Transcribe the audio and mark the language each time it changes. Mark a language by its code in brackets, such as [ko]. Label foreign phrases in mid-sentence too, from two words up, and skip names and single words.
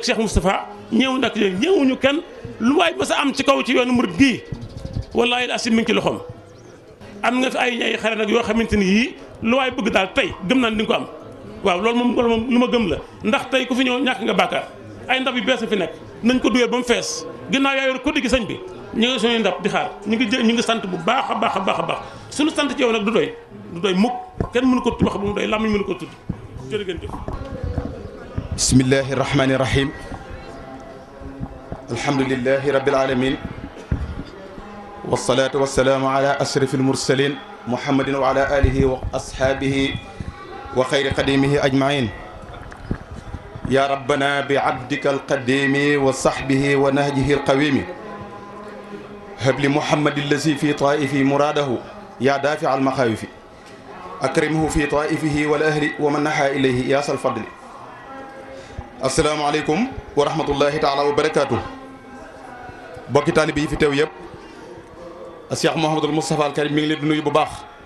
[wo] Cheikh Moustapha ñeewuñu kenn lu waay ba sa am ci kaw ci yoonu murid gii wallaahi asim mi ngi ci loxoom am nga fi ay xare nag yoo xamante ni yii lu waay bëgg daal tey gëm naa ni di nga ko am waaw loolu moom lu ma gëm la ndax tey ku fi ñëw ñàkk nga bàkkaar ay ndab yu bees fi nekk nañ ko duyee ba mu fees ginnaaw yaa yor koddi gi sëñ bi ñu ngi suñuy ndab di xaar ñu ngi sant bu baax a baax suñu sant ci yow nag du doy mukk kenn mënu ko wax bu mu doy làmmiñ mënu ko tudd jërë ngeen jëf [ar] بسم الله الرحمن الرحيم الحمد لله رب العالمين والصلاة والسلام على أشرف المرسلين محمد وعلى آله وأصحابه وخير قادمه أجمعين يا ربنا بعبدك القديم وصحبه ونهجه القويم حبل محمد الذي في طيفه مراده يا دافع المخاوف أكرمه في طيفه والأهل ومن نحا إليه يا ذا الفضل السلام عليكم ورحمة الله تعالى وبركاته [wo] bokki taalibe yi fi teew yëpp Cheikh Mouhamadul Moustapha al Karim mi ngi leen di nuyu bu baax